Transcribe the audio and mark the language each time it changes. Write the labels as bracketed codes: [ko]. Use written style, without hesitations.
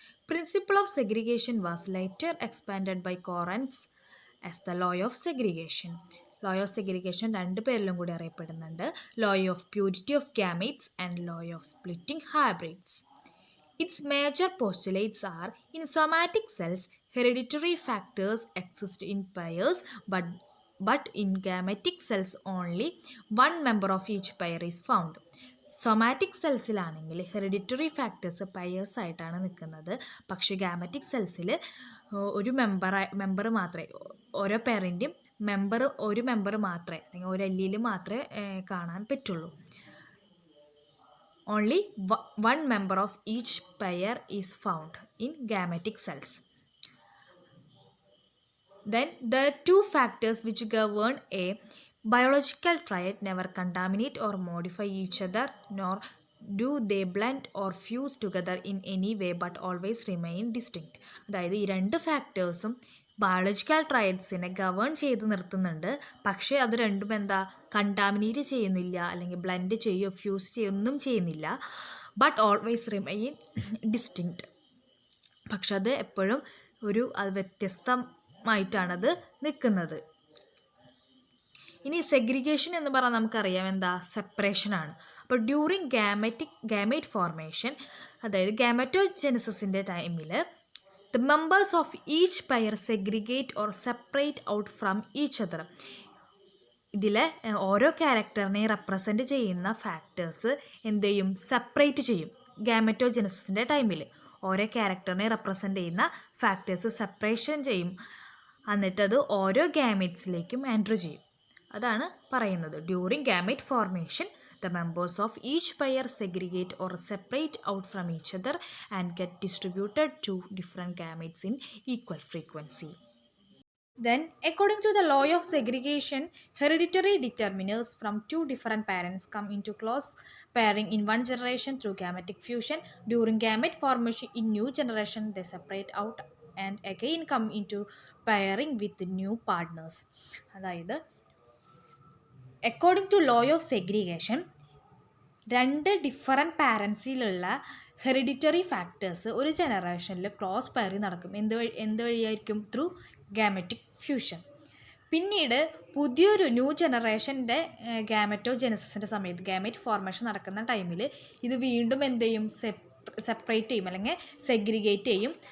[en] Principle of segregation was later expanded by Correns as the law of segregation. [ml] Law of segregation രണ്ട് പേരിലും കൂടി അറിയപ്പെടുന്നുണ്ട്. [en] Law of purity of gametes and law of splitting hybrids. Its major postulates are: in somatic cells, hereditary factors exist in pairs, but in gametic cells only one member of each pair is found. [ml] Somatic സെൽസിലാണെങ്കിൽ hereditary factors pairs ആയിട്ടാണ് നിൽക്കുന്നത്. പക്ഷേ gametic സെൽസിൽ ഒരു member മാത്രമേ, ഓരോ പേരൻ്റെയും ഒരു member മാത്രമേ, അല്ലെങ്കിൽ ഒരു എല്ലിയിൽ മാത്രമേ കാണാൻ പറ്റുള്ളൂ. [en] Only one member of each pair is found in gametic cells. Then the two factors which govern a biological triad never contaminate or modify each other, nor do they blend or fuse together in any way, but always remain distinct. [ml] അതായത് ഈ രണ്ട് ഫാക്ടേഴ്സും biological ട്രയഡ്സിനെ govern ചെയ്ത് നിർത്തുന്നുണ്ട്. പക്ഷേ അത് രണ്ടും എന്താ, contaminate ചെയ്യുന്നില്ല, അല്ലെങ്കിൽ ബ്ലെൻഡ് ചെയ്യുകയോ ഫ്യൂസ് ചെയ്യുകയൊന്നും ചെയ്യുന്നില്ല. [en] But always remain distinct. [ml] പക്ഷെ അത് എപ്പോഴും അത് വ്യത്യസ്തമായിട്ടാണത് നിൽക്കുന്നത്. ഇനി സെഗ്രിഗേഷൻ എന്ന് പറഞ്ഞാൽ നമുക്കറിയാം എന്താ, സെപ്പറേഷനാണ്. [en] അപ്പോൾ during gamete formation, [ml] അതായത് ഗാമറ്റോജെനസിസിൻ്റെ ടൈമിൽ [en] The members of each pair segregate or separate out from each other. [ml] ഇതിലെ ഓരോ ക്യാരക്ടറിനെ റെപ്രസെൻ്റ് ചെയ്യുന്ന ഫാക്ടേഴ്സ് എന്ത് ചെയ്യും, സെപ്പറേറ്റ് ചെയ്യും. ഗാമറ്റോജെനസിസിൻ്റെ ടൈമിൽ ഓരോ ക്യാരക്ടറിനെ റെപ്രസെൻ്റ് ചെയ്യുന്ന ഫാക്ടേഴ്സ് സെപ്പറേഷൻ ചെയ്യും. എന്നിട്ടത് ഓരോ ഗാമേറ്റ്സിലേക്കും എൻറ്റർ ചെയ്യും. അതാണ് പറയുന്നത്. [en] During gamete formation the members of each pair segregate or separate out from each other and get distributed to different gametes in equal frequency. Then, according to the law of segregation, hereditary determinants from two different parents come into close pairing in one generation through gametic fusion. During gamete formation in new generation, they separate out and again come into pairing with new partners. [ml] അതായത് [en] according to law of segregation, [ml] രണ്ട് different പാരൻസിലുള്ള hereditary factors ഒരു ജനറേഷനിൽ cross Pierre നടക്കും. എന്ത് വഴിയായിരിക്കും? [en] Through gametic fusion. [ml] പിന്നീട് പുതിയൊരു new ജനറേഷൻ്റെ ഗാമറ്റോജെനസിസിൻ്റെ സമയത്ത്, ഗാമറ്റ് ഫോർമേഷൻ നടക്കുന്ന ടൈമിൽ ഇത് വീണ്ടും എന്ത് ചെയ്യും, സെപ്പറേറ്റ് ചെയ്യും, അല്ലെങ്കിൽ സെഗ്രിഗേറ്റ് ചെയ്യും.